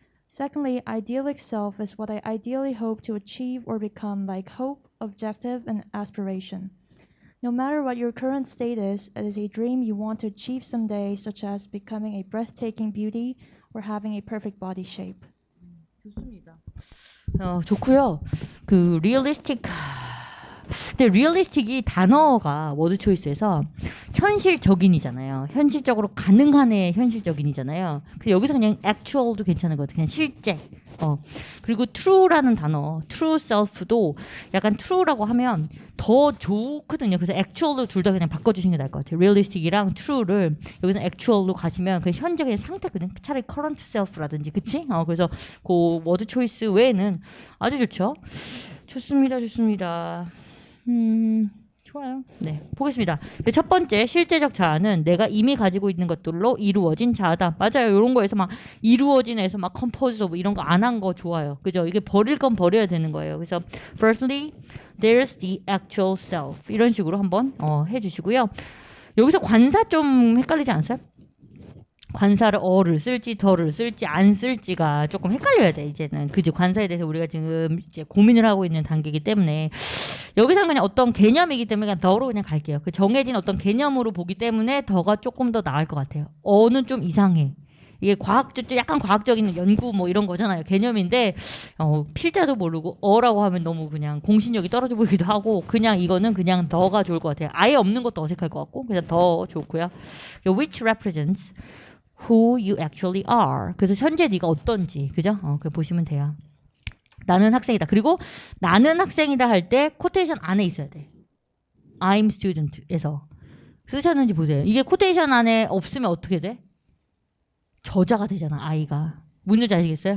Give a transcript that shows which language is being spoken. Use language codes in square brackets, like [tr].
[en] Secondly, idyllic self is what I ideally hope to achieve or become, like hope, objective, and aspiration. No matter what your current state is, it is a dream you want to achieve someday, such as becoming a breathtaking beauty or having a perfect body shape. [ko] 좋습니다. 좋고요. 그 realistic 근데 realistic이 단어가 워드 초이스에서 현실적인이잖아요. 현실적으로 가능한의 현실적인이잖아요. 근데 여기서 그냥 actual도 괜찮은 것 같아요. 그냥 실제. 그리고 true라는 단어, true self도 약간 true라고 하면 더 좋거든요. 그래서 actual로 둘 다 그냥 바꿔주시는 게 나을 것 같아요. realistic이랑 true를 여기서 actual로 가시면 그 현재의 상태거든요. 차라리 current self라든지, 그치? 그래서 그 워드 초이스 외에는 아주 좋죠. 좋습니다, 좋습니다. 좋아요. 네, 보겠습니다. 첫 번째 실제적 자아는 내가 이미 가지고 있는 것들로 이루어진 자아다. 맞아요. 이런 거에서 막 이루어진에서 막 컴포즈 오브 이런 거 안 한 거 좋아요. 그죠? 이게 버릴 건 버려야 되는 거예요. 그래서 [en] firstly, there's the actual self. [ko] 이런 식으로 한번 해주시고요. 여기서 관사 좀 헷갈리지 않으세요? 관사를 어를 쓸지 더를 쓸지 안 쓸지가 조금 헷갈려야 돼 이제는. 그지? 관사에 대해서 우리가 지금 이제 고민을 하고 있는 단계이기 때문에 여기서는 그냥 어떤 개념이기 때문에 그냥 더로 그냥 갈게요. 그 정해진 어떤 개념으로 보기 때문에 더가 조금 더 나을 것 같아요. 어는 좀 이상해. 이게 약간 과학적인 연구 뭐 이런 거잖아요. 개념인데 필자도 모르고 어라고 하면 너무 그냥 공신력이 떨어져 보이기도 하고 그냥 이거는 그냥 더가 좋을 것 같아요. 아예 없는 것도 어색할 것 같고 그래서 더 좋고요. [en] Which represents who you actually are. [ko] 그래서 현재 네가 어떤지, 그죠? 그래 보시면 돼요. 나는 학생이다. 그리고 나는 학생이다 할 때 코테이션 안에 있어야 돼. [en] I'm student [ko] 에서 쓰셨는지 보세요. 이게 코테이션 안에 없으면 어떻게 돼? 저자가 되잖아. I가. 문제 아시겠어요?